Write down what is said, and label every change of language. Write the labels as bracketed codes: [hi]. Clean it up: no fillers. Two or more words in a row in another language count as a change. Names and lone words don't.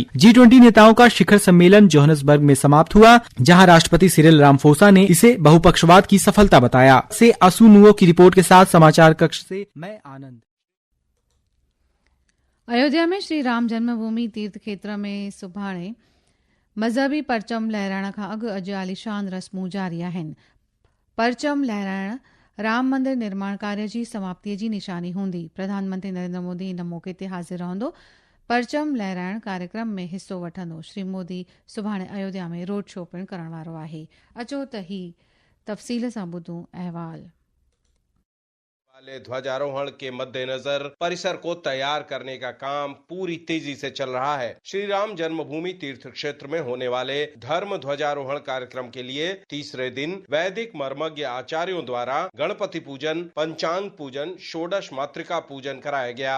[hi] G20 नेताओं का शिखर सम्मेलन जोहान्सबर्ग में समाप्त हुआ, जहां राष्ट्रपति सिरिल रामफोसा ने इसे बहुपक्षवाद की सफलता बताया। से आसू नुओ की रिपोर्ट के साथ समाचार कक्ष से मैं आनंद। [sd] अयोध्या में श्री राम जन्मभूमि तीर्थ क्षेत्र में सुभाणे मज़हबी परचम लहराइण खां अॼु आलिशान रस्मूं जारी आहिनि। परचम लहराइण राम मंदिर निर्माण कार्य जी समाप्तीअ जी निशानी हूंदी। प्रधानमंत्री नरेंद्र मोदी इन मौके ते हाज़िर रहंदो। परचम लहराइण कार्यक्रम में हिस्सो वठंदो। श्री मोदी सुभाणे अयोध्या में रोड शो पिणु करण वारो आहे। अचो त ही तफ़सील सां ॿुधूं अहवाल। [hi] वाले ध्वजारोहण के मद्देनजर परिसर को तैयार करने का काम पूरी तेजी से चल रहा है। श्री राम जन्मभूमि तीर्थ क्षेत्र में होने वाले धर्म ध्वजारोहण कार्यक्रम के लिए तीसरे दिन वैदिक मर्मज्ञ आचार्यों द्वारा गणपति पूजन, पंचांग पूजन, षोडश मातृका पूजन कराया गया।